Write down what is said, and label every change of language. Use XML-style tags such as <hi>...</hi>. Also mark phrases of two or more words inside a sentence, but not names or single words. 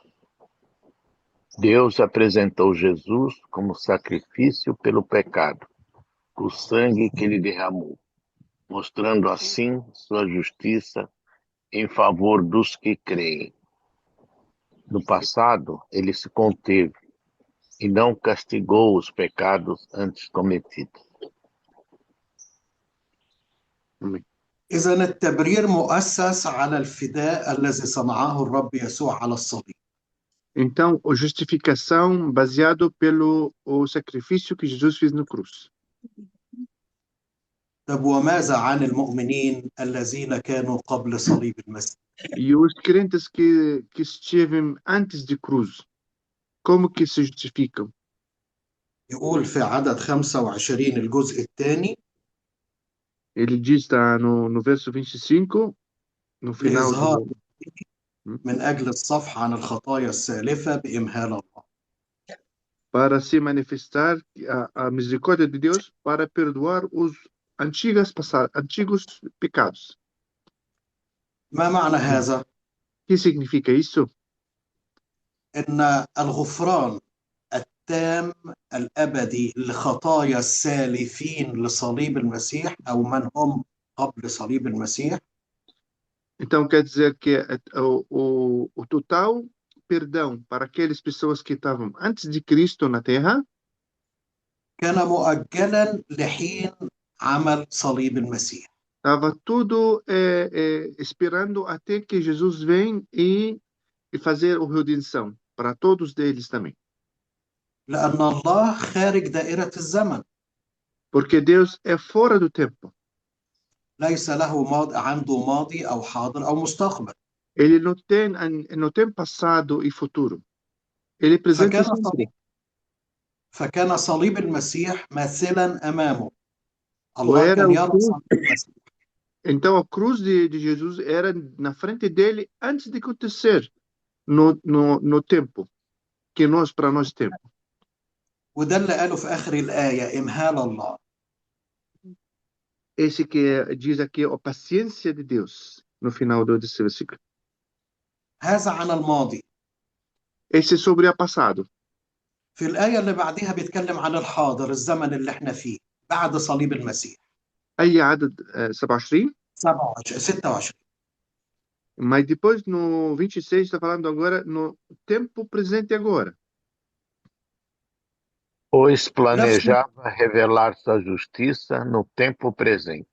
<pt>Deus apresentou Jesus como sacrifício pelo pecado, o sangue que ele derramou, mostrando assim sua justiça em favor dos que creem. No passado, ele se conteve e não castigou os pecados antes cometidos.</pt> <ar>إذن التبرير مؤسس على الفداء الذي صنعه الرب يسوع على الصليب.</ar> <pt>Então, a justificação baseado pelo o sacrifício que Jesus fez na cruz.</pt> <ar>طب وماذا عن المؤمنين الذين كانوا قبل صليب المسيح؟</ar> <pt>E os crentes que estiveram antes de cruz, como que se justificam?</pt> <ar>يقول في عدد 25 الجزء الثاني:</ar> <pt>Ele diz tá, no verso 25, no final</pt> <ar>لإظهار</ar> <pt>do...</pt> <ar>من أجل الصفح عن الخطايا السالفة بإمهال الله.</ar> <pt>para se manifestar a misericórdia de Deus para perdoar os antigos pecados.</pt> <ar>ما معنى هذا؟</ar> <pt>O que significa isso?</pt> <ar>إن الغفران الختام الأبدي لخطايا السالفين لصليب المسيح أو من هم قبل صليب المسيح.</ar> <pt>Então quer dizer que o total perdão para aquelas pessoas que estavam antes de Cristo na Terra</pt> <ar>كان مؤجلا لحين عمل صليب المسيح.</ar> <pt>estava tudo esperando até que Jesus venha e fazer a redenção para todos eles também.</pt> <ar>لأن الله خارج دائرة الزمن،</ar> <pt>Porque Deus é fora do tempo.</pt> <ar>ليس له عنده ماضي أو حاضر أو مستقبل.</ar> <pt>Ele não tem passado e futuro. Ele é presente sempre.</pt> <ar>فكان صليب المسيح ماثلا أمامه.</ar> <pt>Ou</pt> <ar>الله</ar> <pt>era</pt> <ar>كان</ar> <pt>o</pt> <ar>يرى</ar> <pt>cruz.</pt> <ar>صليب المسيح.</ar> <pt>Então a cruz de Jesus era na frente dele antes de acontecer no tempo que para nós temos.</pt> <ar>وده اللي قاله في آخر الآية إمهال الله.</ar> <pt>Esse que diz aqui a paciência de Deus no final desse versículo.</pt> <ar>هذا عن الماضي.</ar> <pt>Esse é sobre o passado.</pt> <ar>في الآية اللي بعدها بيتكلم عن الحاضر، الزمن اللي احنا فيه بعد صليب المسيح. Aí عدد 27. 26.</ar> <pt>Mas depois no 26 está falando agora no tempo presente agora. Pois planejava revelar sua justiça no tempo presente.</pt>